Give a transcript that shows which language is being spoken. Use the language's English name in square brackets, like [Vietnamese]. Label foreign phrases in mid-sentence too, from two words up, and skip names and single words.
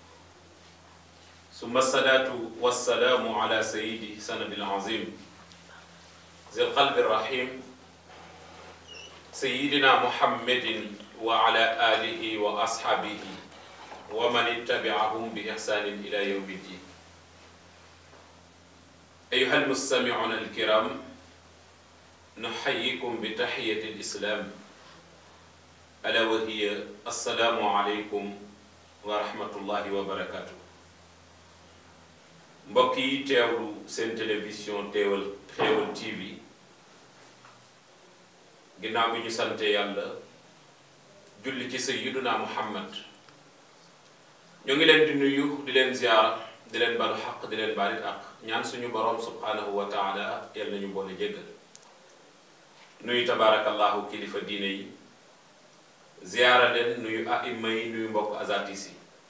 [Arabic] ثم الصلاة والسلام على سيدي سند العظيم ذي القلب الرحيم سيدنا محمد وعلى آله وأصحابه ومن اتبعهم بإحسان إلى يوم الدين. أيها المستمعون الكرام، نحييكم بتحية الإسلام ألا وهي السلام عليكم ورحمة الله وبركاته. [Wolof] mbokk yi teewlu seen télévision Xéewal TV ginnaaw bi ñu sante yàlla julli ci sayyiduna Muhammad ñu ngi leen di nuyu di leen ziyaara di leen balu xaq di leen baalit ak ñaan suñu borom [Arabic] سبحانه وتعالى [Wolof] yal nañu boole jéggal nuyu tabaarakallahu kilifa diine yi ziyaara leen nuyu aima yi nuyu mbokk azatis yi